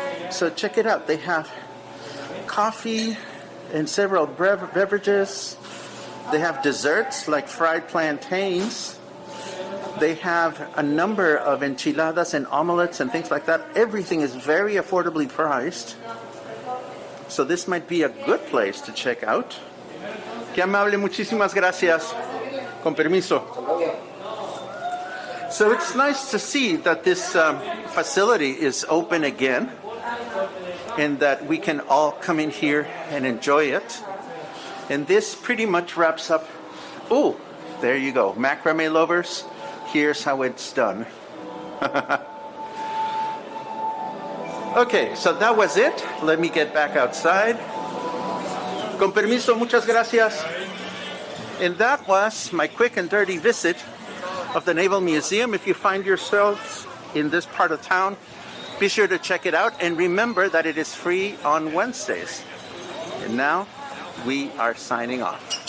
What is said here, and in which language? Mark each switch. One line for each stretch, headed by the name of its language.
English: So check it out. They have coffee and several beverages. They have desserts like fried plantains. They have a number of enchiladas and omelets and things like that. Everything is very affordably priced. So this might be a good place to check out.
Spanish: Qué amable, muchísimas gracias. Con permiso.
English: So it's nice to see that this facility is open again and that we can all come in here and enjoy it. And this pretty much wraps up. Oh, there you go. Macrame lovers, here's how it's done. Okay, so that was it. Let me get back outside.
Spanish: Con permiso, muchas gracias.
English: And that was my quick and dirty visit of the Naval Museum. If you find yourselves in this part of town, be sure to check it out. And remember that it is free on Wednesdays. And now we are signing off.